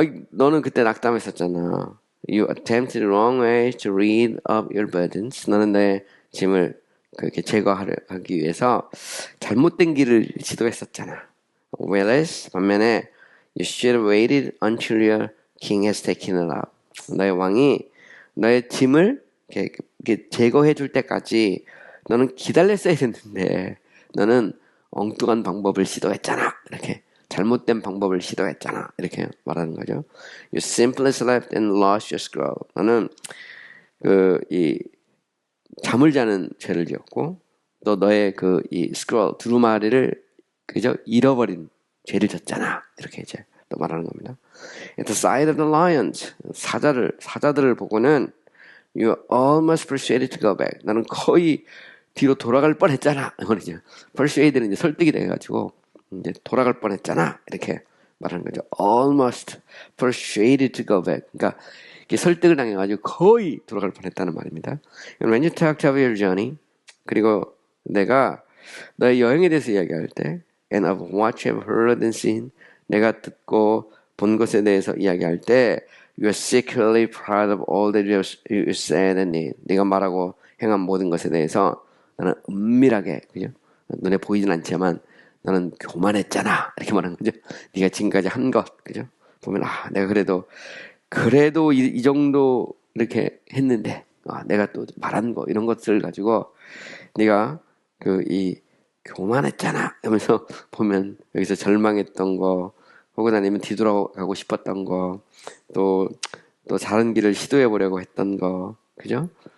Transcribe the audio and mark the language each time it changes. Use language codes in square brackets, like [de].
[ko] 너는 그때 낙담했었잖아. [en] You attempted wrong ways to rid of your burdens. [ko] 너는 내 짐을 그렇게 제거하기 위해서 잘못된 길을 시도했었잖아. [en] Whereas [ko] 반면에 [en] you should have waited until your king has taken it out. [ko] 너의 왕이 너의 짐을 이렇게 제거해 줄 때까지 너는 기다렸어야 했는데 너는 엉뚱한 방법을 시도했잖아. 이렇게 잘못된 방법을 시도했잖아. 이렇게 말하는 거죠. [en] You simply slept and lost your scroll. [ko] 너는 잠을 자는 죄를 지었고 또 너의 이 스크롤 두루마리를 그저 잃어버린 죄를 졌잖아. 이렇게 이제 또 말하는 겁니다. [en] At the sight of the lions, [ko] 사자들을 보고는 [en] you almost persuaded to go back. [ko] 나는 거의 뒤로 돌아갈 뻔했잖아. 이거는요. persuade는 이제 설득이 돼가지고 이제 돌아갈 뻔했잖아. 이렇게 말하는 거죠. [en] Almost persuaded to go back. [ko] 그러니까 이게 설득을 당해가지고 거의 돌아갈 뻔했다는 말입니다. [en] When you talked of your journey, [ko] 그리고 내가 너의 여행에 대해서 이야기할 때, [en] and of what you have heard and seen, [ko] 내가 듣고 본 것에 대해서 이야기할 때, [en] you are secretly proud of all that you said and did. [ko] 네가 말하고 행한 모든 것에 대해서 나는 은밀하게, 그죠? 눈에 보이진 않지만 나는 교만했잖아. 이렇게 말하는 거죠. 네가 지금까지 한 것, 그죠? 보면 내가 그래도 이 정도 이렇게 했는데 내가 또 말한 거 이런 것들을 가지고 네가 교만했잖아 하면서 보면 여기서 절망했던 거 혹은 아니면 뒤돌아가고 싶었던 거 또 다른 길을 시도해 보려고 했던 거 그죠?